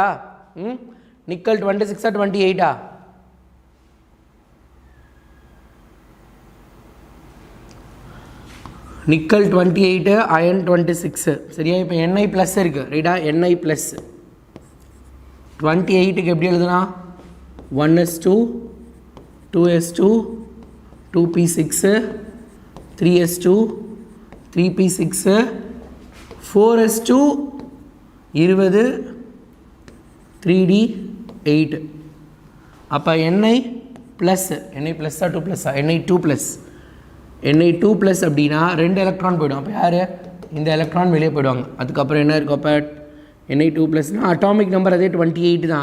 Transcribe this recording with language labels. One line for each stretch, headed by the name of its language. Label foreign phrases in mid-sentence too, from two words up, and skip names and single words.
Tamil: நிக்கல் 26 28 நிக்கல் 28 அயன் 26. சரியா? இப்போ Ni ப்ளஸ் இருக்குது. ரைட்டா? Ni ப்ளஸ் 28க்கு எப்படி எழுதுனா? 1s2 2s2 2p6 3s2 3p6 4s2 20 3d8. அப்போ Ni ப்ளஸ் ப்ளஸ்ஸா 2 ப்ளஸ்ஸா? Ni 2 ப்ளஸ். Ni 2 ப்ளஸ் அப்படின்னா 2 எலக்ட்ரான் போய்டும். அப்போ யார்? இந்த எலக்ட்ரான் வெளியே போய்டுவாங்க. அதுக்கப்புறம் என்ன இருக்கும்? அப்போ Ni 2 ப்ளஸ்னால்
English: atomic number
Tamil: அதே 28 தான்.